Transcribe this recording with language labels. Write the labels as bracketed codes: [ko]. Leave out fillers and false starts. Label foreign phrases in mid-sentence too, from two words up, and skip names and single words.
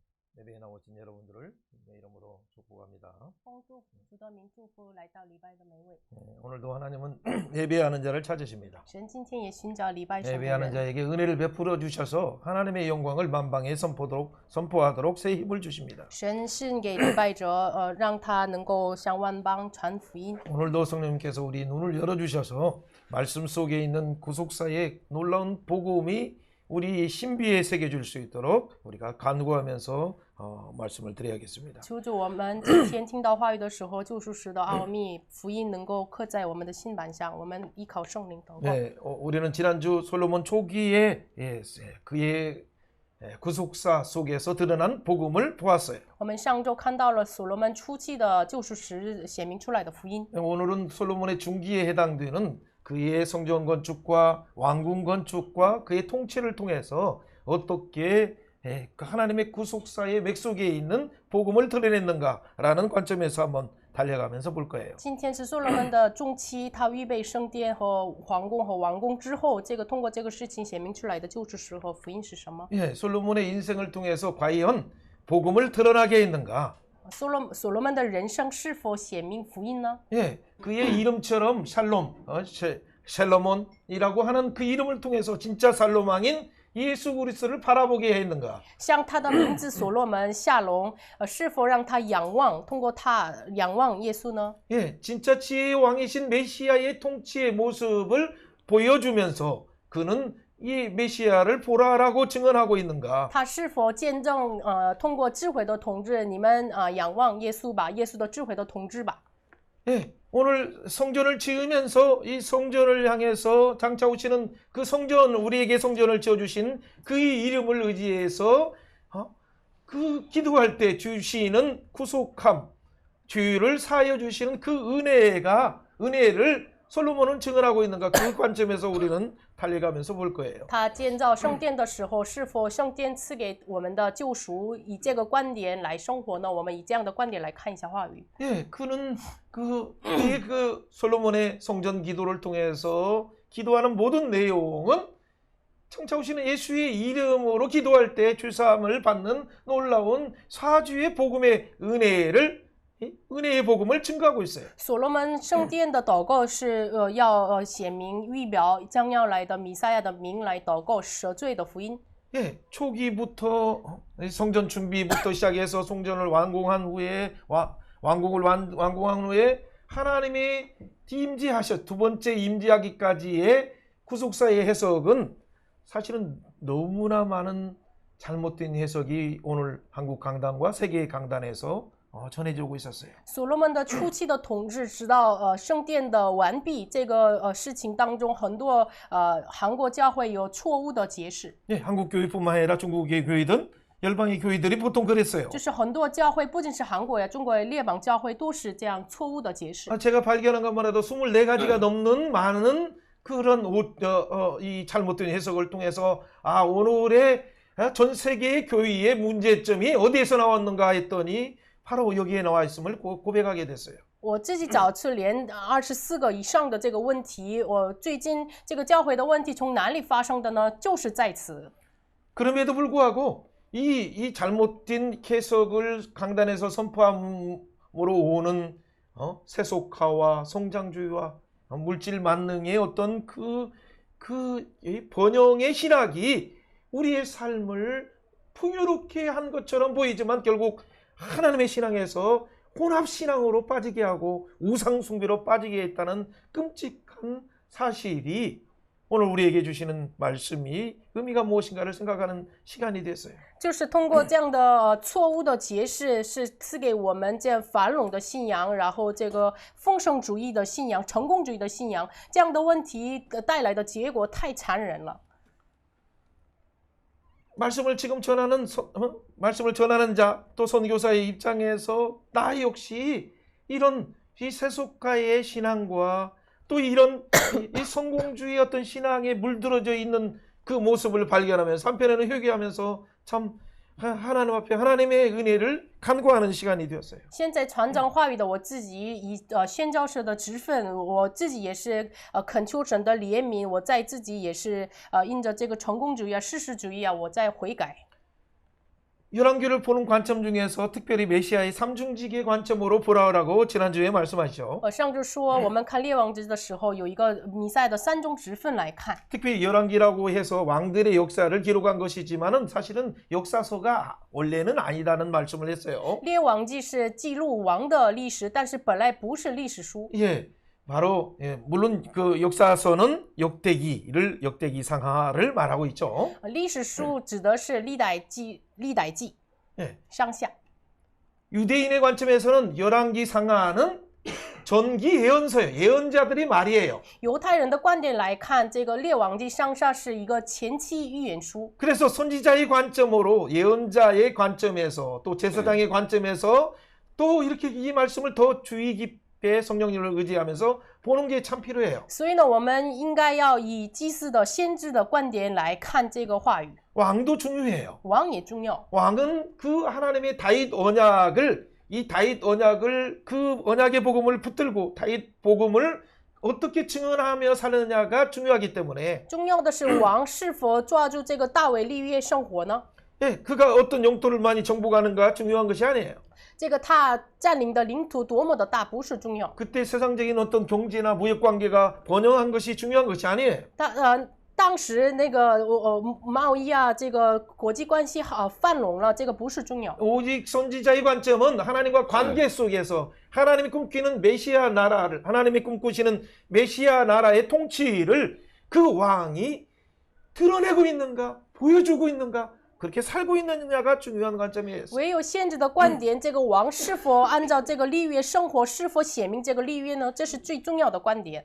[ko] 예배에 나오신 여러분들을 주님의 이름으로 축복합니다. [zh] 奉主的名祝福来到礼拜的每位。 [ko] 오늘도 하나님은 예배하는 자를 찾으십니다. [zh] 神今天也寻找礼拜神的 [ko] 예배하는 [zh] 人， [ko] 자에게 은혜를 베풀어 주셔서 하나님의 영광을 만방에 선포하도록 새 힘을 주십니다. [zh] 神是给礼拜者，让他能够向万邦传福音。 [ko] 오늘도 성령님께서 우리 눈을 열어주셔서 말씀 속에 있는 구속사의 놀라운 복음이 우리 신비에 새겨줄 수 있도록 우리가 간구하면서 말씀을 드려야겠습니다. [zh] 求主我们今天听到话语的时候，救赎时的奥秘福音能够刻在我们的心板上，我们依靠圣灵祷告。 [ko] 네, 우리는 지난주 솔로몬 초기에 그의 구속사 속에서 드러난 복음을 보았어요. [zh] 我们上周看到了所罗门初期的救赎时显明出来的福音。 [ko] 오늘은 솔로몬의 중기에 해당되는 그의 성전 건축과 왕궁 건축과 그의 통치를 통해서 어떻게 하나님의 구속사의 맥속에 있는 복음을 드러냈는가라는 관점에서 한번 달려가면서 볼 거예요. [zh] 今天是所罗门的中期，他预备圣殿和皇宫和王宫之后，通过这个事情显明出来的救赎时和福音是什么？ [ko] 예, 솔로몬의 인생을 통해서 과연 복음을 드러나게 했는가? [zh] 所罗门的人生是否显明福音呢？ [ko] 예, 그의 이름처럼 샬롬온이라고 하는 그 이름을 통해서 진짜 살로망인 예수 그리스도를 바라보게 했는가? [zh] 像他的名字所罗门夏龙，是否让他仰望，通过他仰望耶稣呢？ [ko] 예, 진짜 지혜의 왕이신 메시아의 통치의 모습을 보여주면서 그는 이 메시아를 보라라고 증언하고 있는가? [zh] 他是否见证通过智慧的统治，你们仰望耶稣吧，耶稣的智慧的统治吧？ [ko] 예, 오늘 성전을 지으면서 이 성전을 향해서 장차 오시는 그 성전, 우리에게 성전을 지어주신 그의 이름을 의지해서 그 기도할 때 주시는 구속함, 죄를 사하여 주시는 그 은혜를 솔로몬은 증언하고 있는가? 그 관점에서 우리는 달려가면서 볼 거예요. [zh] 他建造圣殿的时候，是否圣殿赐给我们的救赎，以这个观点来生活呢？我们以这样的观点来看一下话语。 [ko] 예, 그는 그 솔로몬의 성전 기도를 통해서 기도하는 모든 내용은 청차 오시는 예수의 이름으로 기도할 때 주사함을 받는 놀라운 사주의 복음의 은혜의 복음을 증거하고 있어요. [zh] 所罗门圣殿的祷告是要显明预表将要来的弥赛亚的名来祷告赦罪的福音。 [ko] 예, 초기부터 성전 준비부터 시작해서 성전을 완공한 후에 왕궁을 완공한 후에 하나님이 두 번째 임재하기까지의 구속사의 해석은 사실은 너무나 많은 잘못된 해석이 오늘 한국 강단과 세계 강단에서 전해지고 있었어요. [zh] 所罗门的初期的统治，直到圣殿的完毕这个事情当中，很多韩国教会有错误的解释。 [ko] 예, 한국 교회뿐만 아니라 중국의 교회든 열방의 교회들이 보통 그랬어요. [zh] 就是很多教会，不仅是韩国呀，中国列邦教会都是这样错误的解释。 [ko] 제가 발견한 것만 해도 24가지가 넘는 많은 그런 이 잘못된 해석을 통해서 오늘의 전 세계의 교회의 문제점이 어디에서 나왔는가 했더니 바로 여기에 나와 있음을 고백하게 됐어요. [zh] 我自己找出连24个以上的这个问题，我最近这个教会的问题从哪里发生的呢？就是在此。 [ko] 그럼에도 불구하고 이 잘못된 해석을 강단에서 선포함으로 오는 세속화와 성장주의와 물질 만능의 어떤 그 번영의 신학이 우리의 삶을 풍요롭게 한 것처럼 보이지만 결국 하나님의 신앙에서 혼합신앙으로 빠지게 하고 우상숭배로 빠지게 했다는 끔찍한 사실이 오늘 우리에게 주시는 말씀이 의미가 무엇인가를 생각하는 시간이 됐어요. [zh] 就是通过这样的错误的解释，是赐给我们这样繁荣的信仰，然后这个丰盛主义的信仰、成功主义的信仰，这样的问题带来的结果太残忍了。 [ko] 말씀을 전하는 자, 또 선교사의 입장에서 나 역시 이런 이 세속가의 신앙과 또 이런 이 성공주의 어떤 신앙에 물들어져 있는 그 모습을 발견하면서 한편에는 회개하면서 참 하나님 앞에 하나님의 은혜를 간구하는 시간이 되었어요. [zh] 现在传讲话语的我自己以宣教士的职分，我自己也是恳求神的怜悯，我在自己也是因着这个成功主义啊、事实主义啊，我在悔改。 [ko] 열왕기를 보는 관점 중에서 특별히 메시아의 삼중직의 관점으로 보라고 지난주에 말씀하셨죠. [zh] 上周说我们看列王记的时候，有一个弥赛的三种职分来看。 [ko] 특별히 열왕기라고 해서 왕들의 역사를 기록한 것이지만은 사실은 역사서가 원래는 아니다는 말씀을 했어요. [zh] 列王记是记录王的历史，但是本来不是历史书。 [ko] 예, 바로 물론 그 역사서는 역대기 상하를 말하고 있죠. [zh] 历史书指的是历代记、 [ko] 예, [zh] 上下。 [ko] 유대인의 관점에서는 열왕기 상하는 전기 예언서예요. 예언자들이 말이에요. [zh] 犹太人的观点来看，这个列王记上下是一个前期预言书。 [ko] 그래서 선지자의 관점으로 예언자의 관점에서 또 제사장의 관점에서 또 이렇게 이 말씀을 더 주의 깊게 성령님을 의지하면서 보는 게 참 필요해요. [zh] 所以呢，我们应该要以祭司的、先知的观点来看这个话语。 [ko] 왕도 중요해요. [zh] 王也重要。 [ko] 왕은 그 하나님의 다윗 언약을 그 언약의 복음을 붙들고 다윗 복음을 어떻게 증언하며 사느냐가 중요하기 때문에 [zh] 重要的是王是否抓住这个大卫立约生活呢？ [ko] 예, 그가 어떤 영토를 많이 정복하는가 중요한 것이 아니에요. [zh] 这个他占领的领土多么的大不是重要， [ko] 그때 세상적인 어떤 경제나 무역 관계가 번영한 것이 중요한 것이 아니에요. [zh] 当时那个贸易啊，这个国际关系好繁荣了，这个不是重要。 [ko] 오직 선지자의 관점은 하나님과 관계 속에서 하나님이 꿈꾸는 메시아 나라를 하나님이 꿈꾸시는 메시아 나라의 통치를 그 왕이 드러내고 있는가 보여주고 있는가 그렇게 살고 있느냐가 중요한 관점이에요. [zh] 唯有先知的观点，这个王是否按照这个立约生活，是否显明这个立约呢？这是最重要的观点。